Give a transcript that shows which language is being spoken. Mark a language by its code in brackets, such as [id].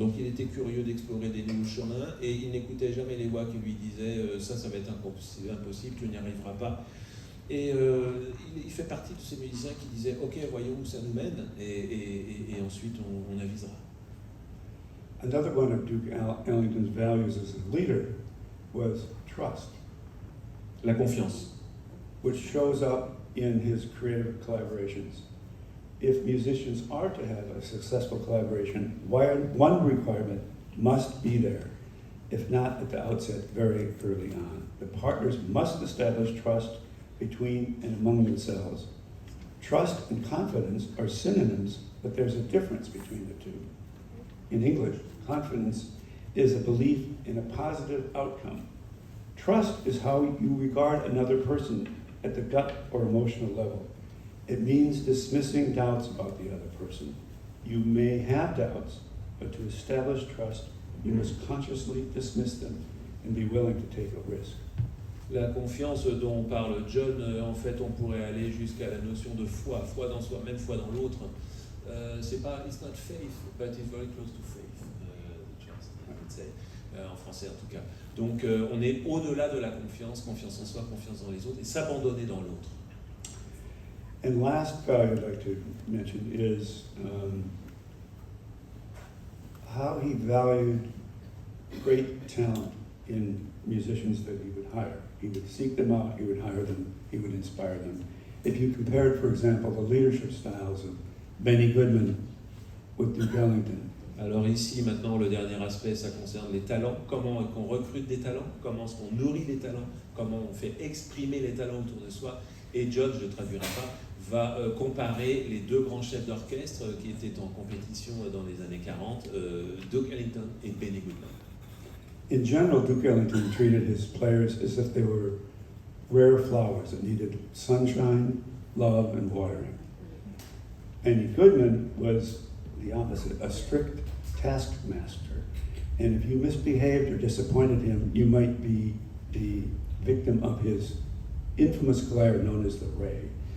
[fr] Donc il était curieux d'explorer des nouveaux chemins et il n'écoutait jamais les voix qui lui disaient ça va être impossible, tu n'y arriveras pas. Et il fait partie de ces musiciens qui disaient ok, voyons où ça nous mène et ensuite on avisera. [en] Another one of Duke Ellington's values as a leader was trust. [fr] La confiance. [en] Which shows up in his creative collaborations. If musicians are to have a successful collaboration, one requirement must be there, if not at the outset, very early on. The partners must establish trust between and among themselves. Trust and confidence are synonyms, but there's a difference between the two. In English, confidence is a belief in a positive outcome. Trust is how you regard another person at the gut or emotional level. It means dismissing doubts about the other person. You may have doubts, but to establish trust, you must consciously dismiss them and be willing to take a risk. [fr] La confiance dont parle John, en fait, on pourrait aller jusqu'à la notion de foi dans soi, même foi dans l'autre. C'est pas, [en] it's not faith, but it's very close to faith. [fr] Trust, [en] I would say, [fr] en français en tout cas. Donc, on est au-delà de la confiance en soi, confiance dans les autres, et s'abandonner dans l'autre. [en] And last value I'd like to mention is how he valued great talent in musicians that he would hire. He would seek them out, he would hire them, he would inspire them. If you compared, for example, the leadership styles of Benny Goodman with Duke Ellington. [fr] Alors ici, maintenant, le dernier aspect, ça concerne les talents. Comment est-ce qu'on recrute des talents? Comment est-ce qu'on nourrit les talents? Comment on fait exprimer les talents autour de soi? Et John, je ne traduirai pas, va comparer les deux grands chefs d'orchestre qui étaient en compétition dans les années 40, Duke Ellington et Benny Goodman. [en] In general, Duke Ellington treated his players as if they were rare flowers that needed sunshine, love, and watering. Benny Goodman was the opposite, a strict taskmaster. And if you misbehaved or disappointed him, you might be the victim of his infamous glare known as the ray.